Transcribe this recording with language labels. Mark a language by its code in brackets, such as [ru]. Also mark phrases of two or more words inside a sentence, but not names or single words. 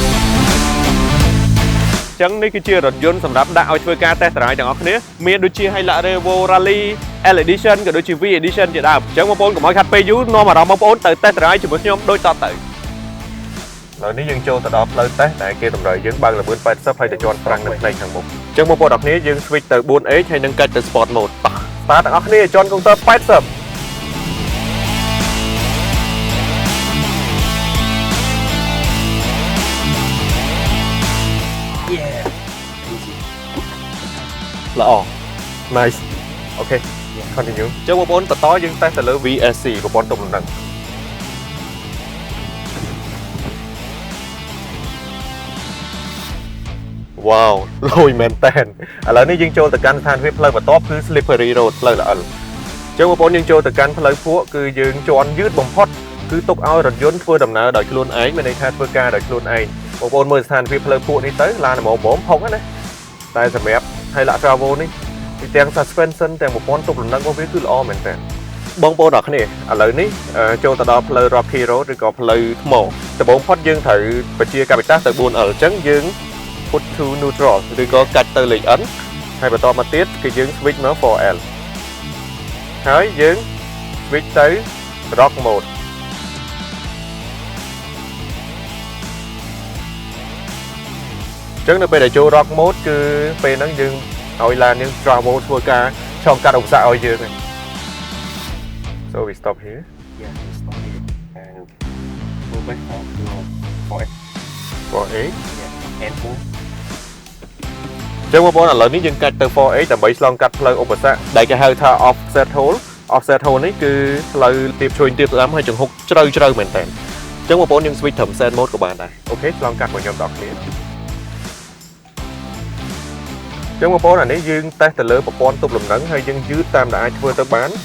[km] ចឹងនេះគឺជារថយន្តសម្រាប់ដាក់ឲ្យធ្វើការតេស្ត drive ទាំងអស់គ្នាមានដូចជា Hilux Revo Rally L Edition ក៏ដូចជា V Edition ជាដើមអញ្ចឹងបងប្អូនកុំឲ្យខាត់ពេលយូរនាំអារម្មណ៍បងប្អូនទៅតេស្ត drive ជាមួយខ្ញុំដូចតទៅឥឡូវនេះយើងចូលទៅដល់ផ្លូវតេស្តដែលគេតម្រូវយើងបើកល្បឿន80ហើយទៅជាន់ហ្វ្រាំងនៅផ្នែកខាងមុខអញ្ចឹងបងប្អូនអរគ្នាយើង switch ទៅ 4H ហើយនឹងកាច់ទៅ [en] Sport Mode [km] តើទាំងអស់គ្នាជាន់កុងទ័រ80 ល្អ [en] nice okay continue [km] ចុះបងប្អូនបន្តយើងតេស្តទៅលើ VSC ប្រព័ន្ធទប់លំនឹង វ៉ាវលយមែនតើឥឡូវនេះយើងចូលទៅកាន់ស្ថានភាពផ្លូវបន្ទាប់គឺ [en] slippery road [km] ផ្លូវល្អិលអញ្ចឹងបងប្អូនយើងចូលទៅកាន់ផ្លូវភ ក់គឺយើងជន់យឺតបំផុតគឺទុកឲ្យរថយន្តធ្វើដំណើរដោយខ្លួនឯងមានន័យថាធ្វើការដោយខ្លួនឯងបងប្អូនមើលស្ថានភាពផ្លូវភក់នេះទៅឡាន ហ្មងផុកណាតែសម្រាប់ Hilux Travo នេះពីទាំង suspension ទាំងប្រព័ន្ធទប់លំនឹងរបស់វាគឺល្អមែនតើបងប្អូនអរគ្នាឥឡូវនេះចូលទៅដល់ផ្លូវ [en] Rocky Road [km] ឬក៏ផ្លូវថ្មដំបូងផុតយើងត្រូវបញ្ជាកាពិតាសទៅ 4L អញ្ចឹងយើង [en] put to neutral [km] ឬក៏កាច់ទៅលេខ N ហើយបន្តមកទៀតគឺយើង switch មក 4L ហើយយើង switch ទៅ [en] rock mode [km] អញ្ចឹងនៅពេលដែលចូល [en] rock mode [km] គឺពេលហ្នឹងយើងឲ្យឡានយើង Travo ធ្វើការឆ្លងកាត់ឧបសគ្គឲ្យយើង [en] So we stop here yeah we stop here and move back to 4H yeah and move [km] ចឹងបងប្អូនឥឡូវនេះយើងកាច់ទៅ 4H ដើម្បីឆ្លងកាត់ផ្លូវឧបសគ្គដែលគេហៅថា [en] offset hole [km] នេះគឺផ្លូវទៀបឆ្វេងទៀបស្ដាំហើយចង្ហុកជ្រៅមែនតើអញ្ចឹងបងប្អូនយើង switch ត្រឹម [en] set mode [km] ក៏បានដែរអូខេឆ្លងកាត់របស់ខ្ញុំដល់គ្នាចឹងបងប្អូនអានេះយើងតេស្តទៅលើប្រព័ន្ធទប់លំនឹងហើយយើងយឺតតាមដែលអាចធ្វើទៅបាន